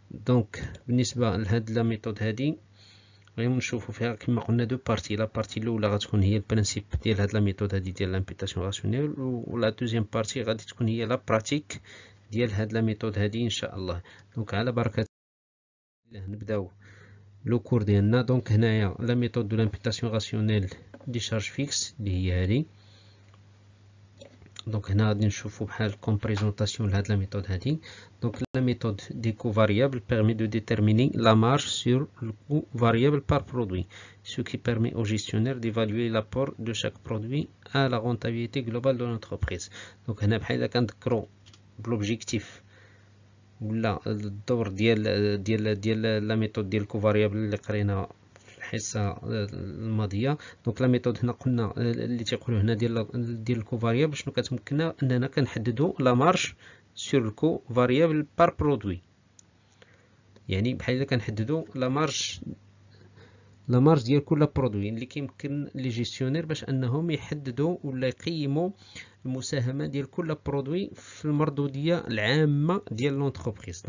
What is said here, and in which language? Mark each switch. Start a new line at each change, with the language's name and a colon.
Arabic: دونك بالنسبه لهاد لا ميثود هادي غادي نشوفوا فيها كما قلنا دو بارتي. لا بارتي الاولى غتكون هي البرانسيب ديال هاد لا ميثود هادي ديال لامبيتاسيون راسيونيل، ولا دوزيام بارتي غادي تكون هي لا براتيك ديال هاد لا ميثود هادي ان شاء الله. دونك على بركه الله نبداو لو كور ديالنا. دونك هنايا لا ميثود دو لامبيتاسيون راسيونيل دي شارج فيكس اللي هي هادي. دونك هنا غادي نشوفوا بحال كوم بريزونطاسيون لهاد لا ميثود هادي.
French: دونك لا ميثود دي كو فاريابل permet de déterminer la marge sur le coût variable par produit, ce qui permet au gestionnaire d'évaluer l'apport de chaque produit à la rentabilité globale de l'entreprise.
Arabic: دونك هنا بحال الا كنذكروا بلوبجيكتيف ولا الدور ديال لا ميثود ديال كو فاريابل اللي قرينا الحصه الماضيه. دونك لا ميثود هنا قلنا اللي تيقولوا هنا ديال الكو فاريابل شنو كتمكننا اننا كنحددوا لا مارج سور الكو فاريابل بار برودوي، يعني بحال الا كنحددوا لا مارج ديال كل برودوي اللي كيمكن لي جيستيونير باش انهم يحددوا ولا يقيموا المساهمه ديال كل برودوي في المردوديه العامه ديال لونتربريز.